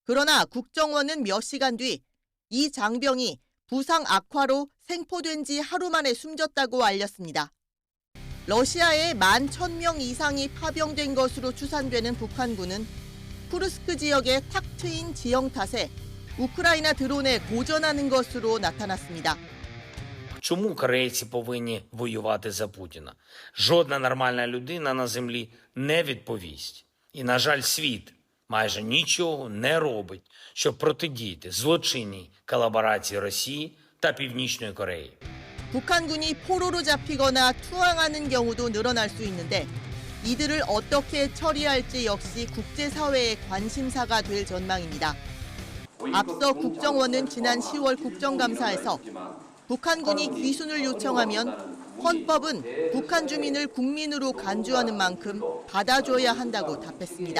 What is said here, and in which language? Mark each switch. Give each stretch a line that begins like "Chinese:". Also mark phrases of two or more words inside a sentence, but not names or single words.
Korean: 그러나 국정원은 몇 시간 뒤 이 장병이 부상 악화로 생포된 지 하루 만에 숨졌다고 알렸습니다. 러시아에 11,000명 이상이 파병된 것으로 추산되는 북한군은 쿠르스크 지역에 탁 트인 지형 탓에 우크라이나 드론에 고전하는 것으로 나타났습니다.
Ukrainian: Чому корейці повинні воювати за Путіна? Жодна нормальна людина на землі не відповість. І, на жаль, світ майже нічого не робить, щоб протидіяти злочинній колаборації Росії та Північної Кореї.
Korean: 북한군이 포로로 잡히거나 투항하는 경우도 늘어날 수 있는데 이들을 어떻게 처리할지 역시 국제사회의 관심사가 될 전망입니다. 앞서 국정원은 지난 10월 국정감사에서 북한군이 귀순을 요청하면 헌법은 북한 주민을 국민으로 간주하는 만큼 받아줘야 한다고 답했습니다.